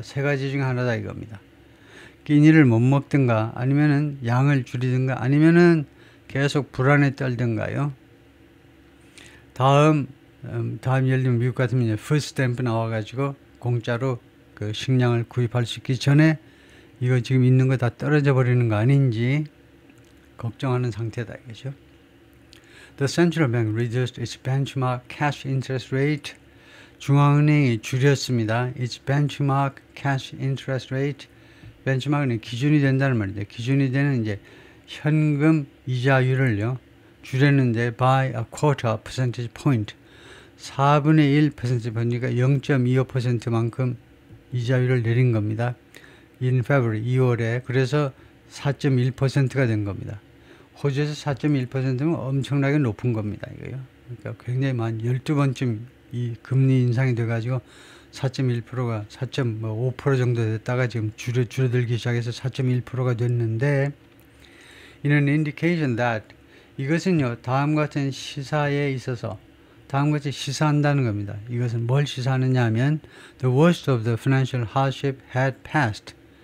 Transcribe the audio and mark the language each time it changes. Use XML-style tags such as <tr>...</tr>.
<ko>세 가지 중에 하나다 이겁니다. 끼니를 못 먹든가, 아니면은 양을 줄이든가, 아니면은 계속 불안에 떨든가요. 다음 예를 들면 미국 같으면 이제 food stamp 나와가지고 공짜로 그 식량을 구입할 수 있기 전에 이거 지금 있는 거 다 떨어져 버리는 거 아닌지 걱정하는 상태다 이거죠.</ko> <en>The central bank reduced its benchmark cash interest rate.</en> <ko>중앙은행이 줄였습니다.</ko> <en>its benchmark cash interest rate.</en> <ko>benchmark는 기준이 된다는 말이죠. 기준이 되는 이제 현금 이자율을요 줄였는데</ko> <en>by a quarter percentage point.</en> <ko>4분의 1 퍼센트 포인트가 0.25%만큼 이자율을 내린 겁니다.</ko> <en>In February,</en> <ko>2월에. 그래서 4.1%가 된 겁니다. 호주에서 4.1%면 엄청나게 높은 겁니다. 이거요. 그러니까 굉장히 많은 12번쯤 이 금리 인상이 돼가지고 4.1%가 4.5% 정도 됐다가 지금 줄어들기 시작해서 4.1%가 됐는데, 이는</ko> <en>indication that,</en> <ko>이것은요 다음과 같은 시사에 있어서 다음과 같이 시사한다는 겁니다. 이것은 뭘 시사하느냐 하면</ko> <en>the worst of the financial hardship had passed.</en>